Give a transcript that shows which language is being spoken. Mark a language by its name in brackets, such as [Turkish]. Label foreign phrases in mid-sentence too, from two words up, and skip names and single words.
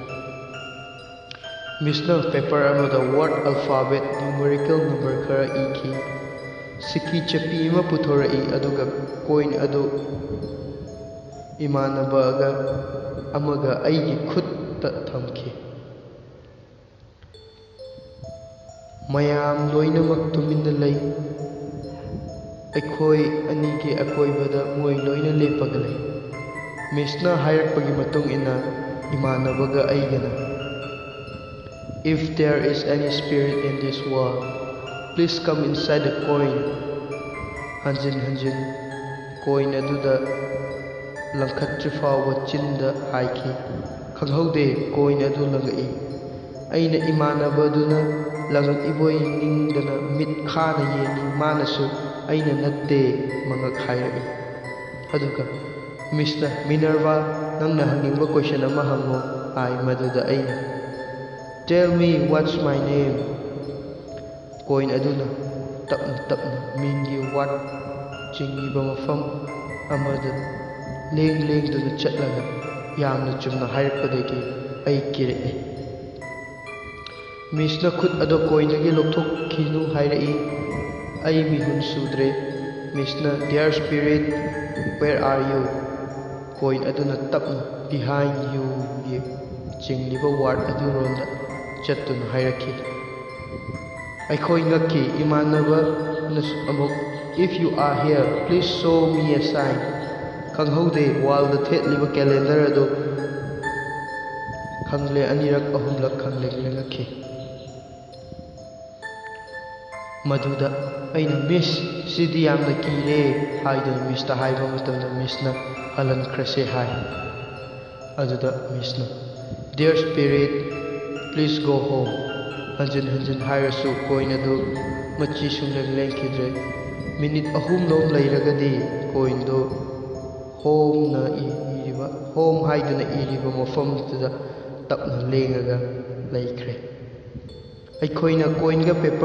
[Manipuri] ꯃꯤꯁꯅ ꯄꯦꯄꯔ ꯑꯃꯗ [English] word, alphabet, numerical number [Manipuri] ꯈꯔ ꯏꯈꯤ꯫ ꯁꯤꯀꯤ ꯆꯞꯄꯤ ꯑꯃ ꯄꯨꯊꯣꯔꯛꯏ ꯑꯗꯨꯒ ꯀꯣꯏꯟ ꯑꯗꯨ ꯏꯃꯥꯟꯅꯕ ꯑꯃꯒ ꯑꯩꯒꯤ ꯈꯨꯠꯇ ꯊꯝꯈꯤ꯫ ꯃꯌꯥꯝ ꯂꯣꯏꯅꯃꯛ ꯇꯨꯃꯤꯟꯅ ꯂꯩ꯫ ꯑꯩꯈꯣꯏ ꯑꯅꯤꯒꯤ ꯑꯀꯣꯏꯕꯗ ꯃꯣꯏ ꯂꯣꯏꯅ ꯂꯦꯞꯄꯒ ꯂꯩ꯫ ꯃꯤꯁꯅ ꯍꯥꯏꯔꯛꯄꯒꯤ ꯃꯇꯨꯡ ꯏꯟꯅ ꯏꯃꯥꯟꯅꯕꯒ ꯑꯩꯒꯅ [English] "If there is any spirit in this world, please come inside the coin." [Manipuri] ꯍꯟꯖꯤꯟ ꯍꯟꯖꯤꯟ ꯀꯣꯏꯟ ꯑꯗꯨꯗ ꯂꯪꯈꯠꯇ꯭ꯔꯤꯐꯥꯎꯕ ꯆꯤꯟꯗ ꯍꯥꯏꯈꯤ꯫ ꯈꯪꯍꯧꯗꯦ ꯀꯣꯏꯟ ꯑꯗꯨ ꯂꯪꯉꯛꯏ꯫ ꯑꯩꯅ ꯏꯃꯥꯟꯅꯕꯗꯨꯅ ꯂꯪꯉꯛꯏꯕꯣꯏ ꯅꯤꯡꯗꯅ ꯃꯤꯠ ꯈꯥꯅ ꯌꯦꯡꯉꯤ꯫ ꯃꯥꯅꯁꯨ "ꯑꯩꯅ ꯅꯠꯇꯦ" ꯃꯉꯛ ꯍꯥꯏꯔꯛꯏ꯫ ꯑꯗꯨꯒ ꯃꯤꯁꯅ "ꯃꯤꯅꯔꯚꯥ, ꯅꯪꯅ ꯍꯪꯅꯤꯡꯕ ꯀꯣꯏꯁꯟ ꯑꯃ ꯍꯪꯉꯣ" ꯍꯥꯏ꯫ ꯃꯗꯨꯗ ꯑꯩꯅ [English] "Tell me what's my name." [Manipuri] ꯀꯣꯏꯟ ꯑꯗꯨꯅ ꯇꯞꯅ ꯇꯞꯅ ꯃꯤꯡꯒꯤ ꯋꯥꯔꯗ ꯆꯤꯡꯉꯤꯕ ꯃꯐꯝ ꯑꯃꯗ ꯂꯦꯡꯗꯨꯅ ꯆꯠꯂꯒ ꯌꯥꯝꯅ ꯆꯨꯝꯅ ꯍꯥꯏꯔꯛꯄꯗꯒꯤ ꯑꯩ ꯀꯤꯔꯛꯏ꯫ ꯃꯤꯁꯅ ꯈꯨꯠ ꯑꯗꯨ ꯀꯣꯏꯟꯗꯒꯤ ꯂꯧꯊꯣꯛꯈꯤꯅꯨ ꯍꯥꯏꯔꯛꯏ꯫ ꯑꯩ ꯃꯤꯍꯨꯟ ꯁꯨꯗ꯭ꯔꯦ꯫ ꯃꯤꯁꯅ [English] "Dear spirit, where are you?" [Manipuri] ꯀꯣꯏꯟ ꯑꯗꯨꯅ ꯇꯞꯅ [English] "Behind you" [Manipuri] ꯒꯤ ꯆꯤꯡꯂꯤꯕ ꯋꯥꯔꯗ ꯑꯗꯨꯔꯣꯝꯗ ꯆꯠꯇꯨꯅ ꯍꯥꯏꯔꯛꯈꯤ꯫ ꯑꯩꯈꯣꯏ ꯉꯛꯈꯤ꯫ ꯏꯃꯥꯟꯅꯕꯅꯁꯨ ꯑꯃꯨꯛ [English] "If you are here, please show me a sign." [Manipuri] ꯈꯪꯍꯧꯗꯦ ꯋꯥꯜꯗ ꯊꯦꯠꯂꯤꯕ ꯀꯦꯂꯦꯟꯗꯔ ꯑꯗꯨ ꯑꯅꯤꯔꯛ ꯑꯍꯨꯝꯂꯛ ꯂꯦꯡꯉꯛꯈꯤ꯫ ꯃꯗꯨꯗ ꯑꯩꯅ "ꯃꯤꯁ, ꯁꯤꯗꯤ ꯌꯥꯝꯅ ꯀꯤꯔꯦ" ꯍꯥꯏꯗꯨꯅ ꯃꯤꯁꯇ ꯍꯥꯏꯕ ꯃꯇꯝꯗ ꯃꯤꯁꯅ "ꯍꯜꯍꯟꯈ꯭ꯔꯁꯦ" ꯍꯥꯏ꯫ ꯑꯗꯨꯗ ꯃꯤꯁꯅ [English] "Dear spirit, please go home." [Manipuri] ꯍꯟꯖꯤꯟ ꯍꯟꯖꯤൻ ꯍꯥꯏꯔꯁꯨ ꯀꯣꯏꯟ ꯑꯗꯨ ꯃꯆꯤ ꯁꯨꯡꯂꯦꯡ ꯂꯦꯡꯈꯤꯗ꯭ꯔꯦ꯫ ꯃꯤꯅꯤꯠ 3 ꯂꯩꯔꯒꯗꯤ ꯀꯣꯏꯟꯗꯨ ꯍꯣꯝ ꯍꯥꯏꯗꯨꯅ ꯏꯔꯤꯕ ꯃꯐꯝꯗꯨꯗ ꯇꯞꯅ ꯂꯦꯡꯉꯒ ꯂꯩꯈ꯭ꯔꯦ꯫ ꯑꯩꯈꯣꯏꯅ ꯀꯣꯏꯟꯒ